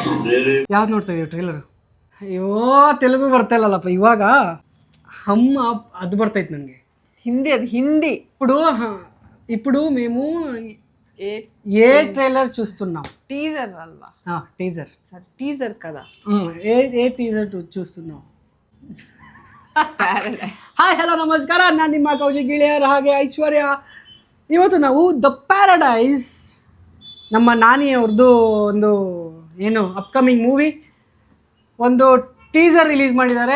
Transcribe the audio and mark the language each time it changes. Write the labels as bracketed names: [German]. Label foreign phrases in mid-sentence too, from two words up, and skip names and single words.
[Kannada] ಯಾವ್ದು ನೋಡ್ತಾ ಇದೀವಿ ಟ್ರೈಲರ್? ಅಯ್ಯೋ ತೆಲುಗು ಬರ್ತಾ ಇಲ್ಲಲ್ಲಪ್ಪ ಇವಾಗ. ಹಮ್ಮ ಅದು ಬರ್ತೈತೆ ನನಗೆ. [Telugu] హిందీ ఇప్పుడు మేము ఏ ట్రైలర్ చూస్తున్నాం? టీజర్ అల్వా? టీజర్. సరే టీజర్ కదా. ఏ టీజర్ చూస్తున్నాం? [English] hi hello [Kannada] ನಮಸ್ಕಾರ, ನಾನು ನಿಮ್ಮ ಕೌಶಿಕ್ ಗಿಳಿಯರ್ ಹಾಗೆ ಐಶ್ವರ್ಯ. ಇವತ್ತು ನಾವು ದ ಪ್ಯಾರಡೈಸ್, ನಮ್ಮ ನಾನಿಯವ್ರದ್ದು ಒಂದು ಏನು [English] upcoming movie [Kannada] ಒಂದು [English] teaser release [Kannada] ಮಾಡಿದ್ದಾರೆ.